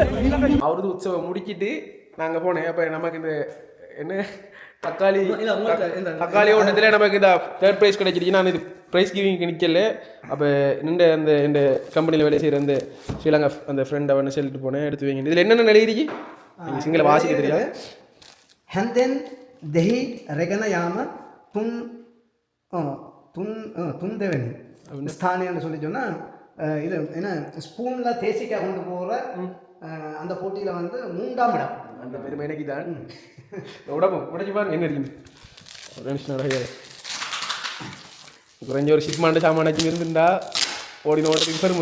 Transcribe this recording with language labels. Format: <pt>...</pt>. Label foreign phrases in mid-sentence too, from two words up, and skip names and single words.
<ta>அவரது உற்சவம் முடிச்சிட்டு நாங்கள் போனேன். அப்போ நமக்கு இந்த என்ன தக்காளி ஓட்டத்தில் நமக்கு இந்த</ta> <en>third prize</en> <ta>கிடைச்சிருச்சு. நான் இது</ta> <en>prize giving</en> <ta>நிற்கல. அப்போ இந்த கம்பெனியில் வேலை செய்கிற அந்த ஸ்ரீலங்கா அந்த ஃப்ரெண்ட் அவனை சொல்லிட்டு போனேன், எடுத்து வைங்க. இதில் என்னென்ன எழுதிருக்கு நீங்கள் சிங்கள வாசிக்க தெரியாது.</ta> <si>හැන්දෙන් දෙහි රැගෙන යාම තුන් දෙවැනි</si> <ta>ஸ்தானியன்னு சொல்லி சொன்னால் இது என்ன ஸ்பூனில் தேசிக்காய் கொண்டு போகிற அந்த போட்டியில் வந்து 3ஆம் இடம். அந்த பெருமை எனக்கு தான். உடச்சி பாருங்க என்ன இருக்குது. குறைஞ்ச ஒரு ஷிப்மாண்ட சாமானாச்சும் இருந்துருந்தா ஓடின ஓட்டத்துக்கு பெருமை.</ta>